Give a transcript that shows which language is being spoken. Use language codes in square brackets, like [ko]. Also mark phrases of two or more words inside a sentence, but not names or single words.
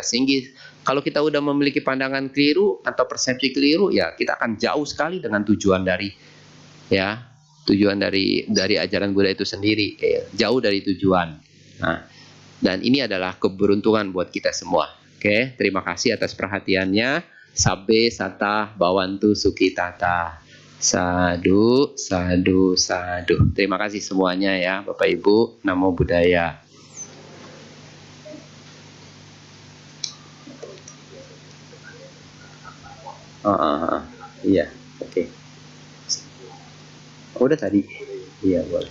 [id] Sehingga kalau kita udah memiliki pandangan keliru atau persepsi keliru, ya kita akan jauh sekali dengan tujuan dari ajaran Buddha itu sendiri. Ya, jauh dari tujuan. Nah, dan ini adalah keberuntungan buat kita semua. Oke, terima kasih atas perhatiannya. [pi] Sabbe sata bawantu sukitata. Sadu, sadu, sadu. [id] Terima kasih semuanya ya, Bapak Ibu. [pi] Namo Buddhaya. [id] Iya, oke. Udah tadi. Iya, boleh.